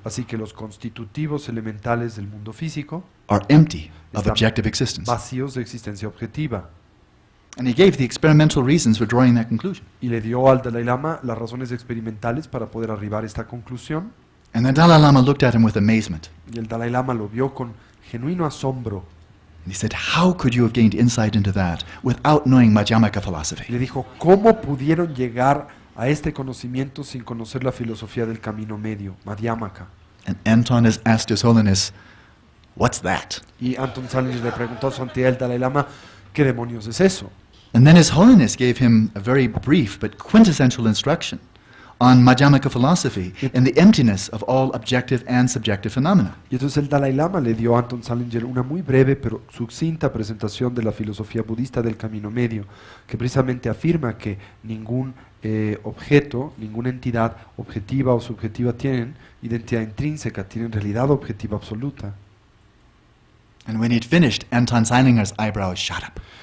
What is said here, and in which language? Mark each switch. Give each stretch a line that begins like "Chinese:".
Spanish: Así que los constitutivos elementales del mundo físico
English: are empty of
Spanish: están
English: objective existence.
Spanish: vacíos de existencia objetiva.
English: And he gave the experimental reasons for drawing that conclusion.
Spanish: Y le dio al Dalai Lama las razones experimentales para poder arribar a esta conclusión.
English: And the Dalai Lama looked at him with amazement.
Spanish: Y el Dalai Lama lo vio con genuino asombro.
English: And he said, how could you have gained insight into that without knowing Madhyamaka
Spanish: Y
English: philosophy?
Spanish: le dijo, ¿cómo pudieron llegar a este conocimiento sin conocer la filosofía del camino medio, Madhyamaka?
English: And Anton has asked His Holiness, what's that?
Spanish: Y Anton Salinger le preguntó a su santidad el Dalai Lama, ¿qué demonios es eso?
English: And then His Holiness gave him a very brief but quintessential instruction on Madhyamaka philosophy and the emptiness of all objective and subjective phenomena.
Spanish: Y entonces el Dalai Lama le dio a Anton Salinger una muy breve pero sucinta presentación de la filosofía budista del camino medio, que precisamente afirma que ningún objeto, ninguna entidad objetiva o subjetiva tienen identidad intrínseca, tienen realidad objetiva absoluta.
English: And when he'd finished, Anton Seilinger's eyebrows shot up.